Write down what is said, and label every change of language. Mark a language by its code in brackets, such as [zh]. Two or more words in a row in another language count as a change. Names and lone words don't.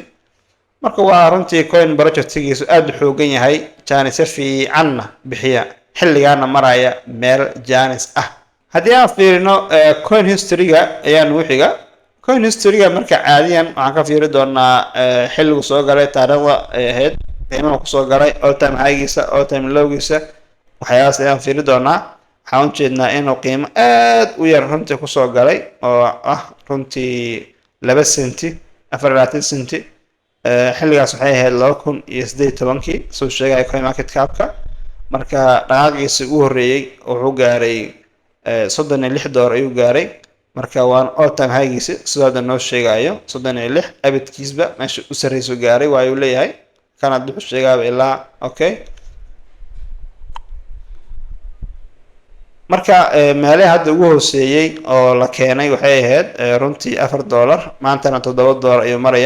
[so] marka waa runtii [en] coin projectgiisu [so] aad u xoogan yahay, jaanis fiicanna bixiya, xilligaana maraya meel jaanis ah. haddii aan fiirino [en] coin history-ga [so] ayaa nugu xiga. [en] coin history-ga [so] marka caadiyan waxaan ka fiiri doonaa xilligu soo galay, taariikhda ay ahayd, qiimaha kusoo galay, [en] all time high-giisa, all time low-giisa, [so] waxyaalahaas ayaan fiiri doonaa. waxaan u jeednaa inuu qiimo aad u yar runtii kusoo galay oo ah runtii 2 senti 24 senti. xilligaas waxay ahayd 2018 soo sheegay [en] coin market cap-ka. [so] marka dhaqaaqiisa ugu horeeyay wuxuu gaaray $36 ayuu gaaray. marka waan [en] all time high-giisa [so] sidoo hadda noo sheegayo 36 abadkiisba meesha u sarreyso gaaray waa uu leeyahay. kana wuxuu sheegaaba ilaa okay. marka meelaha hadda ugu hooseeyay oo la keenay waxay ahayd runtii $4, maantana $7 ayuu maraya.